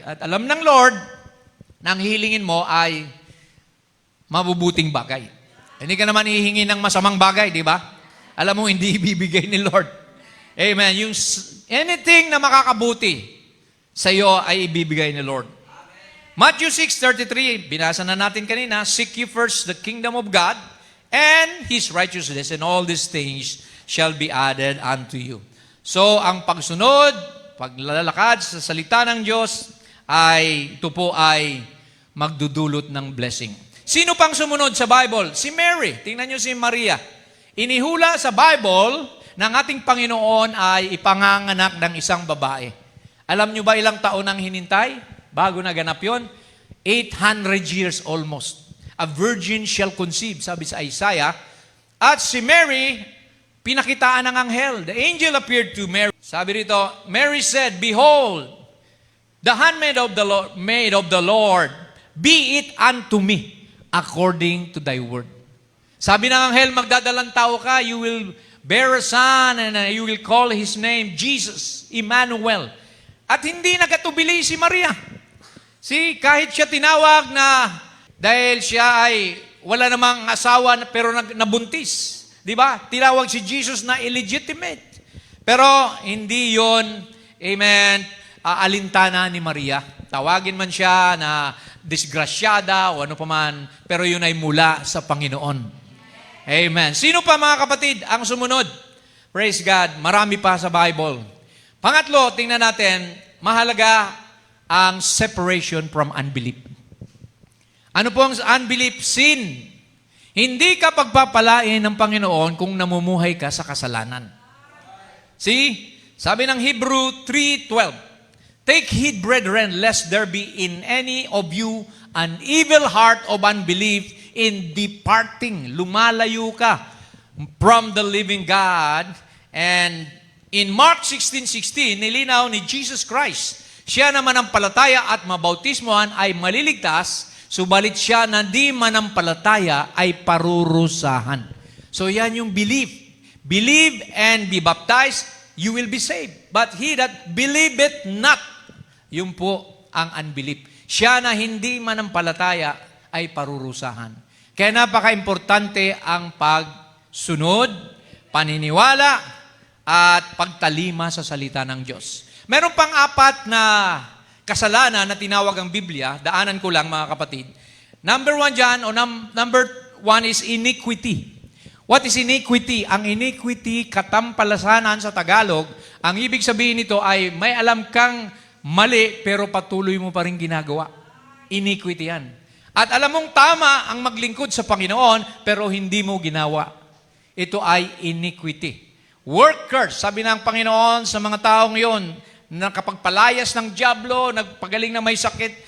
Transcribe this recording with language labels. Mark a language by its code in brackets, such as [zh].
[tl] At alam ng Lord, na ang hilingin mo ay mabubuting bagay. Hindi ka naman hihingi ng masamang bagay, di ba? Alam mo, hindi ibibigay ni Lord. Amen. Yung anything na makakabuti sa iyo ay ibibigay ni Lord. [en] Matthew 6:33, [tl] binasa na natin kanina, [en] seek ye first the kingdom of God and His righteousness, and all these things shall be added unto you. [tl] So, ang pagsunod, paglalakad sa salita ng Diyos, ito po ay magdudulot ng blessing. Sino pang sumunod sa Bible? Si Mary. Tingnan nyo si Maria. Inihula sa Bible ng ating Panginoon ay ipanganganak ng isang babae. Alam nyo ba ilang taon ang hinintay bago naganap yon? [en] 800 years almost. A virgin shall conceive, [tl] sabi sa Isaiah. At si Mary, pinakitaan ng anghel. [en] The angel appeared to Mary. [tl] Sabi rito, [en] Mary said, "Behold, the handmaid of the Lord, maid of the Lord, be it unto me according to thy word." [tl] Sabi ng anghel, magdadalang tao ka, [en] you will bear a son and you will call his name Jesus, Emmanuel. [tl] At hindi nagatubili si Maria. Kahit siya tinawag na dahil siya ay wala namang asawa pero nabuntis. Di ba? Tinawag si Jesus na illegitimate. Pero hindi yon, amen, alintana ni Maria. Tawagin man siya na disgrasyada o ano paman, pero yun ay mula sa Panginoon. Amen. Sino pa mga kapatid ang sumunod? Praise God. Marami pa sa Bible. Pangatlo, tingnan natin, mahalaga ang [en] separation from unbelief. [tl] Ano po ang unbelief? Sin. Hindi ka pagpapalain ng Panginoon kung namumuhay ka sa kasalanan. Sabi ng Hebrew 3:12, [en] "Take heed, brethren, lest there be in any of you an evil heart of unbelief in departing." [tl] Lumalayo ka [en] from the living God. [tl] And in Mark 16:16, nilinaw ni Jesus Christ, siya na manampalataya at mabautismohan ay maliligtas, subalit siya na di manampalataya ay parurusahan. So yan yung belief. [en] Believe and be baptized, you will be saved. But he that believeth not, [tl] yun po ang unbelief. Siya na hindi manampalataya ay parurusahan. Kaya napaka-importante ang pagsunod, paniniwala, at pagtalima sa salita ng Diyos. Meron pang 4 na kasalanan na tinawag ang Biblia. Daanan ko lang mga kapatid. [en] Number 1 dyan, number 1 is iniquity. What is iniquity? [tl] Ang iniquity, katampalasanan sa Tagalog, ang ibig sabihin nito ay may alam kang mali pero patuloy mo pa rin ginagawa. Iniquity yan. At alam mong tama ang maglingkod sa Panginoon pero hindi mo ginawa. Ito ay iniquity. [en] Work curse, [tl] sabi ng Panginoon sa mga taong yon, nakapagpalayas ng dyablo, nagpagaling na may sakit.